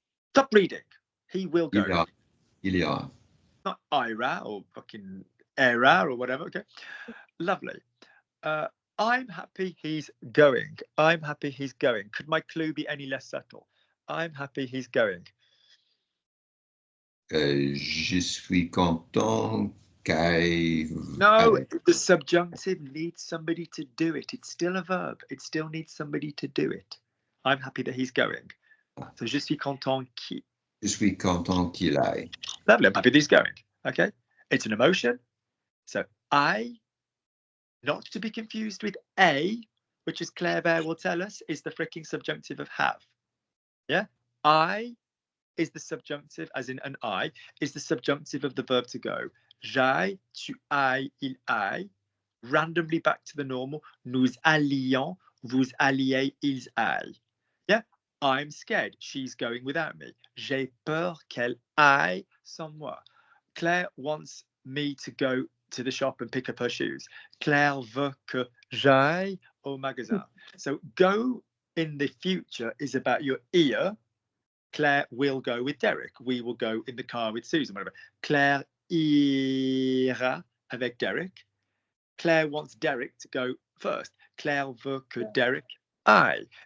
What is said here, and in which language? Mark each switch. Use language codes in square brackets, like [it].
[en] Stop reading. He will go. [fr] Il ira. [en] Not ira or fucking era or whatever. Okay. Lovely. I'm happy he's going. I'm happy he's going. Could my clue be any less subtle? I'm happy he's going. [fr] Je suis content qu'aille. [en] No, the subjunctive needs somebody to do it. It's still a verb. It still needs somebody to do it. I'm happy that he's going. So [fr] je suis content qu'il. Je suis content qu'il aille. [en] Lovely. I'm happy that he's going. Okay. It's an emotion. So I, not to be confused with a, which is Claire Bear will tell us, is the freaking subjunctive of have. Yeah. I is the subjunctive, as in an I, is the subjunctive of the verb to go. [fr] J'aille, tu ailles, il aille. [en] Randomly back to the normal. [fr] Nous allions, vous alliez, ils aillent. Yeah. [en] I'm scared. She's going without me. [fr] J'ai peur qu'elle aille sans moi. [en] Claire wants me to go to the shop and pick up her shoes. [fr] Claire veut que j'aille au magasin. [en] So go in the future is about your ear. Claire will go with Derek. We will go in the car with Susan. Whatever. [fr] Claire ira avec Derek. [en] Claire wants Derek to go first. [fr] Claire veut que Derek aille.